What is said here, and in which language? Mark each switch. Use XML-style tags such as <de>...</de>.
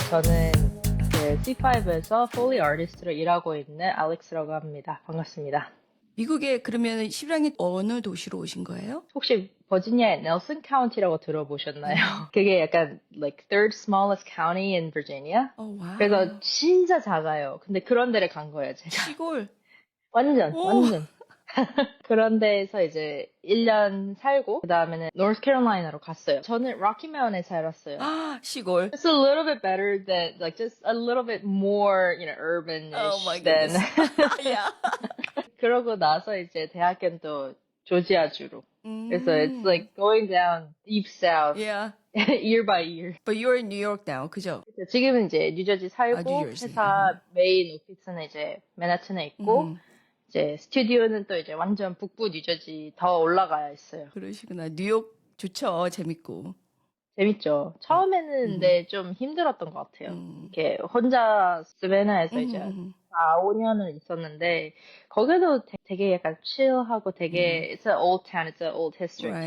<ko>저는 그 C5에서 Foley Artist로 일하고 있는 알렉스라고 합니다. 반갑습니다. 미국에 그러면 실랑이 어느 도시로 오신 거예요? 혹시 버지니아의 넬슨 카운티라고 들어보셨나요? 그게 약간</ko> <en>like third smallest county in Virginia.</en> <ko>와. 그래서 진짜 작아요. 근데 그런 데를 간 거예요, 제가. 시골. 완전. 그런 데에서 이제 1년 살고 그 다음에는 노스캐롤라이나로 갔어요. 저는 로키 마운틴에 살았어요. 시골.</ko> <en>It's a little bit better than like just a little bit more, urbanish Oh my than. goodness. yeah.</en> <ko>그러고 나서 이제 대학교는 또 조지아주로. 그래서</ko> <en>it's like going down deep south Yeah. year by year. But you're in New York now,</en> <ko>그죠? 지금은 이제 뉴저지 살고 뉴저지. 회사 메인 오피스는 이제 맨하튼에 있고 이제 스튜디오는 또 이제 완전 북부 뉴저지 더 올라가야 있어요. 그러시구나. 뉴욕 좋죠. 재밌고. 재밌죠. 처음에는 근데 좀 힘들었던 것 같아요. 이렇게 혼자 스베나에서 이제 4, 5년을 있었는데 거기도 되게 약간 chill하고 되게</ko> <en>it's an old town, it's an old history</en>